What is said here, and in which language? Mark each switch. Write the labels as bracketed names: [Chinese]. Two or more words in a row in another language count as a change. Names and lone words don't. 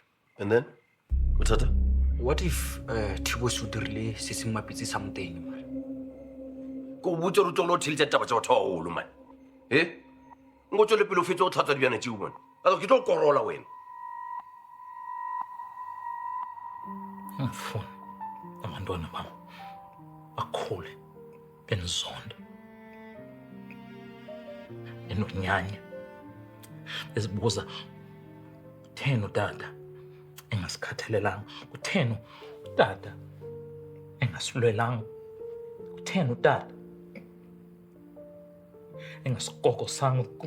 [English] And then? Bothata? What if [Northern Sotho] Tbose o dirile se se mapitse [English] something man? [Northern Sotho] Ko botse re tlo tshiltsa taba tsa batho ba holo man. Ngo tsole pele o fetse o tlhatsa dibjana tseo man. A ke tlo korola wena. [Zulu] Ngifuna abantwana bami bakhule benizonda enonyanya ezibuza kutheni utata engasikhathalelanga, kutheni utata engasilwelanga, kutheni utata engasikokosanga.